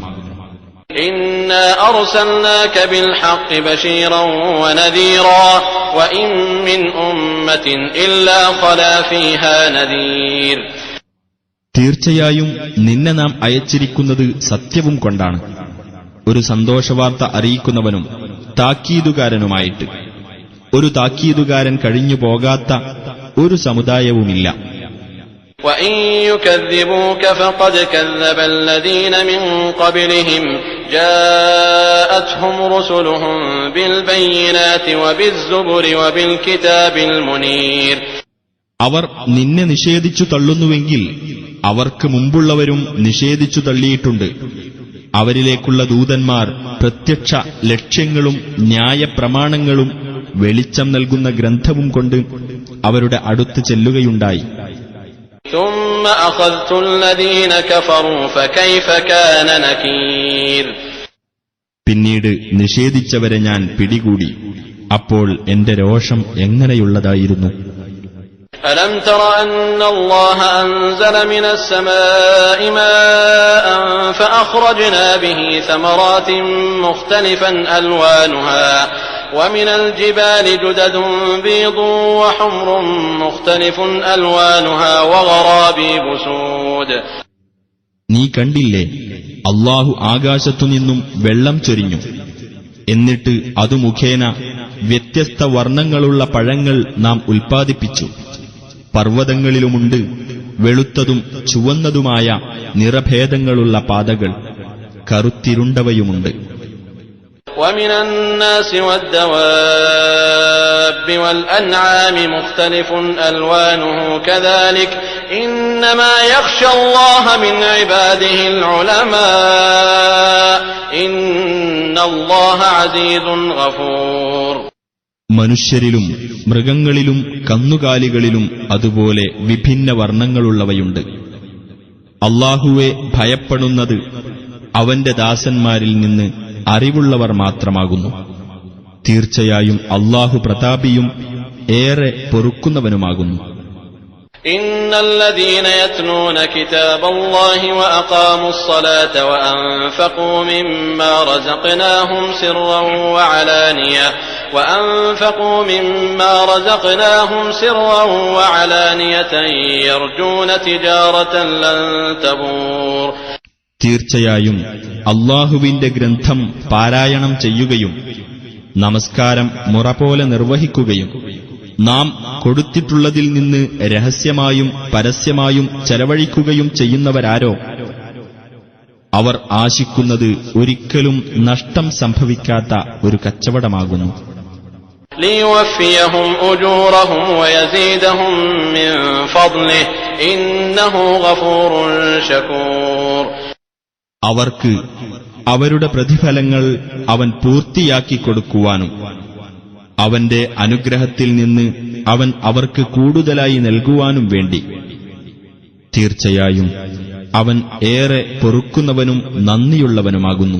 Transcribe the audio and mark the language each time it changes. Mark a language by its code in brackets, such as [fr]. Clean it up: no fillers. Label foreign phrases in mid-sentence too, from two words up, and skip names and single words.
[ar] إنا أرسلناك بالحق بشيرا ونذيرا وإن من أمة إلا خلا فيها نذير. [ml] തീർച്ചയായും നിന്നെ നാം അയച്ചിരിക്കുന്നത് സത്യവും കൊണ്ടാണ്, ഒരു സന്തോഷവാർത്ത അറിയിക്കുന്നവനും താക്കീതുകാരനുമായിട്ട്. ഒരു താക്കീതുകാരൻ കഴിഞ്ഞു പോകാത്ത ഒരു സമുദായവുമില്ല. [ar] وَإِن يُكَذِّبُوكَ فَقَدْ كَذَّبَ الَّذِينَ مِن قَبْلِهِمْ جَاءَتْهُمْ رُسُلُهُم بِالْبَيِّنَاتِ وَبِالزُّبُرِ وَبِالْكِتَابِ الْمُنِيرِ. [ml] അവർ നിന്നെ നിഷേധിച്ചു തള്ളുന്നുവെങ്കിൽ അവർക്ക് മുമ്പുള്ളവരും നിഷേധിച്ചു തള്ളിയിട്ടുണ്ട്. അവരിലേക്കുള്ള ദൂതന്മാർ പ്രത്യക്ഷ ലക്ഷ്യങ്ങളും ന്യായപ്രമാണങ്ങളും വെളിച്ചം നൽകുന്ന ഗ്രന്ഥവും കൊണ്ട് അവരുടെ അടുത്ത് ചെല്ലുകയുണ്ടായി. [ar] ثُمَّ أَخَذْتُ الَّذِينَ كَفَرُوا فَكَيْفَ كَانَ نَكِيرِ. [ml] പിന്നീട് നിഷേധിച്ചവരെ ഞാൻ പിടികൂടി. അപ്പോൾ എന്റെ രോഷം എങ്ങനെയുള്ളതായിരുന്നു. [ar] أَلَمْ تَرَ أَنَّ اللَّهَ أَنزَلَ مِنَ السَّمَاءِ مَاءً فَأَخْرَجْنَا بِهِ ثَمَرَاتٍ مُخْتَلِفًا أَلْوَانُهَا وَمِنَ الْجِبَالِ جُدَدٌ بِيضٌ وَحُمْرٌ مُخْتَلِفٌ أَلْوَانُهَا وَغَرَابِيبُ سُودٌ. [ml] നീ കണ്ടില്ലേ, അല്ലാഹു ആകാശത്തുനിന്നും വെള്ളം ചൊരിഞ്ഞു. എന്നിട്ട് അതു മുഖേന വ്യത്യസ്ത വർണ്ണങ്ങളുള്ള പഴങ്ങൾ നാം ഉൽപ്പാദിപ്പിച്ചു. പർവ്വതങ്ങളിലുമുണ്ട് വെളുത്തതും ചുവന്നതുമായ നിറഭേദങ്ങളുള്ള പാതകൾ, കറുത്തിരുണ്ടവയുമുണ്ട്. [ar] ومن الناس والدواب والأنعام مختلف ألوانه كذلك إنما يخشى الله من عباده العلماء إن الله عزيز غفور. [ml] മനുഷ്യരിലും മൃഗങ്ങളിലും കന്നുകാലികളിലും അതുപോലെ വിഭിന്ന വർണ്ണങ്ങളുള്ളവയുണ്ട്. അല്ലാഹുവെ ഭയപ്പെടുന്നത് അവന്റെ ദാസന്മാരിൽ നിന്ന് അറിവുള്ളവർ മാത്രമാകുന്നു. തീർച്ചയായും അല്ലാഹു പ്രതാപിയും ഏറെ പൊറുക്കുന്നവനുമാകുന്നു. [ar] إن الذين يتلون كتاب الله وأقاموا الصلاة وأنفقوا مما رزقناهم سرا وعلانية يرجون تجارة لن تبور. [ml] തീർച്ചയായും അല്ലാഹുവിന്റെ ഗ്രന്ഥം പാരായണം ചെയ്യുകയും നമസ്കാരം മുറപോലെ നിർവഹിക്കുകയും നാം കൊടുത്തിട്ടുള്ളതിൽ നിന്ന് രഹസ്യമായും പരസ്യമായും ചെലവഴിക്കുകയും ചെയ്യുന്നവരാരോ അവർ ആശിക്കുന്നത് ഒരിക്കലും നഷ്ടം സംഭവിക്കാത്ത ഒരു കച്ചവടമാകുന്നു. [ar] ليوفيهم أجورهم ويزيدهم من فضله إنه غفور شكور. [ml] അവർക്ക് അവരുടെ പ്രതിഫലങ്ങൾ അവൻ പൂർത്തിയാക്കി കൊടുക്കുവാനും അവന്റെ അനുഗ്രഹത്തിൽ നിന്ന് അവൻ അവർക്ക് കൂടുതലായി നൽകുവാനും വേണ്ടി തീർച്ചയായും അവൻ ഏറെ പൊറുക്കുന്നവനും നന്ദിയുള്ളവനുമാകുന്നു.